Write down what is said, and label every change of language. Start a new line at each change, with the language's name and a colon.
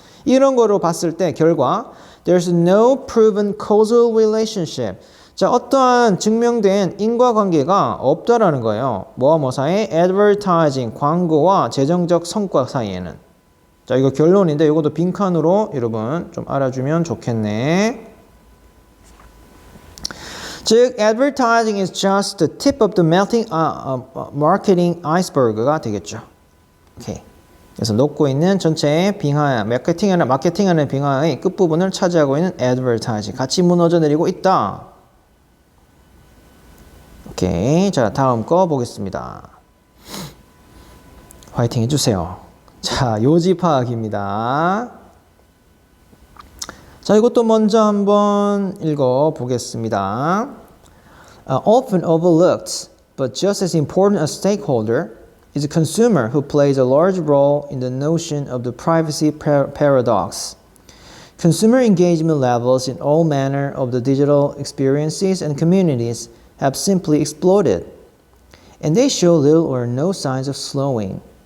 Korean: 이런 거로 봤을 때 결과
English: There's no proven causal relationship.
Korean: 자, 어떠한 증명된 인과관계가 없다라는 거예요. 뭐와 뭐 사이에? advertising, 광고와 재정적 성과 사이에는. 자, 이거 결론인데 이것도 빈칸으로 여러분 좀 알아주면 좋겠네.
English: 즉, advertising is just the tip of the melting marketing iceberg가 되겠죠.
Korean: 오케이. 그래서 녹고 있는 전체의 빙하, 마케팅하는 빙하의 끝부분을 차지하고 있는 advertising. 같이 무너져 내리고 있다. 오케이. 자, 다음 거 보겠습니다. 화이팅 해주세요. 자, 요지 파악입니다. 자, 이것도 먼저 한번 읽어 보겠습니다.
English: Often overlooked, but just as important a stakeholder is a consumer who plays a large role in the notion of the privacy paradox. Consumer engagement levels in all manner of the digital experiences and communities have simply exploded, and they show little or no signs of slowing.